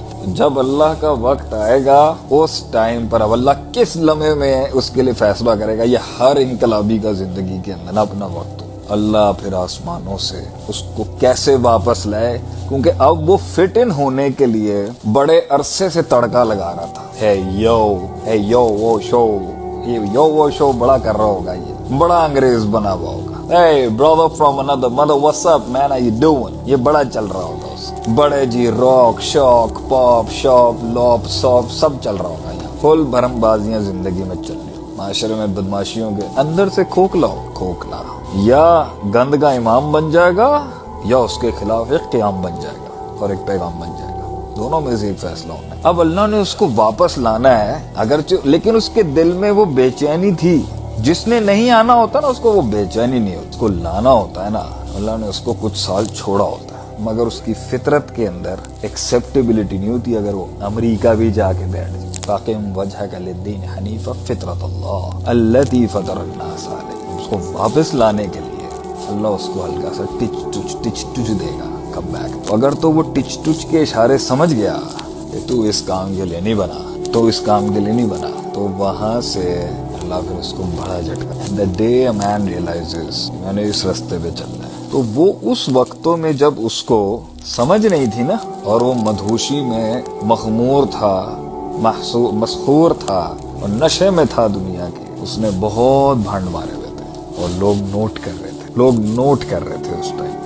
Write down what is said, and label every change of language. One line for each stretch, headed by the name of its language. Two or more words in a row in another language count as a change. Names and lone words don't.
Urdu: جب اللہ کا وقت آئے گا اس ٹائم پر اب اللہ کس لمحے میں اس کے لیے فیصلہ کرے گا، یہ ہر انقلابی کا زندگی کے اندر اپنا وقت ہو. اللہ پھر آسمانوں سے اس کو کیسے واپس لائے، کیونکہ اب وہ
English: fit in
Urdu: ہونے کے لیے بڑے عرصے سے تڑکا لگا رہا تھا. ہے یو وہ شو، یہ یو وہ شو بڑا کر رہا ہوگا، یہ بڑا انگریز بنا ہوا ہوگا.
English: Hey brother from another mother, what's up man, how you doing?
Urdu: یہ بڑا چل رہا ہوگا اس کا. بڑے جی راک، شاک، پاپ، شاپ، لاپ، ساپ سب چل رہا ہوگا یہاں. فل بھرم بازیاں زندگی میں چل رہی ہوں، معاشرے میں بدمعاشیوں کے اندر سے کھوکھلا یا گند کا امام بن جائے گا، یا اس کے خلاف ایک قیام بن جائے گا اور ایک پیغام بن جائے گا. دونوں میں سے ایک فیصلہ ہونا ہے۔ اب اللہ نے اس کو واپس لانا ہے، اگر لیکن اس کے دل میں وہ بے چینی تھی. جس نے نہیں آنا ہوتا نا اس کو وہ بے چینی نہیں ہوتی، اس کو لانا ہوتا ہے نا. اللہ نے اس کو کچھ سال چھوڑا ہوتا ہے، مگر اس کی فطرت کے اندر ایکسیپٹیبلٹی نہیں ہوتی اگر وہ امریکہ بھی جاکے بیٹھ جائے.
Arabic: فأقم وجهك للدين حنيفا فطرت الله التي فطر الناس عليها.
Urdu: اس کو واپس لانے کے لیے اللہ اس کو ہلکا سا ٹچ ٹچ دے گا,
English: come back.
Urdu: تو اگر تو وہ ٹچ ٹچ کے اشارے سمجھ گیا کہ تو اس کام کے لیے نہیں بنا، تو اس کام کے لیے نہیں بنا، تو وہاں سے اللہ پھر اس کو بڑا جھٹکا.
English: The day a man realizes
Urdu: میں نے اس راستے پہ چلنا ہے، تو وہ اس وقتوں میں جب اس کو سمجھ نہیں تھی نا، اور وہ مدہوشی میں مخمور تھا، مسحور تھا اور نشے میں تھا دنیا کے، اس نے بہت بھنڈ مارے ہوئے تھے اور لوگ نوٹ کر رہے تھے اس ٹائم.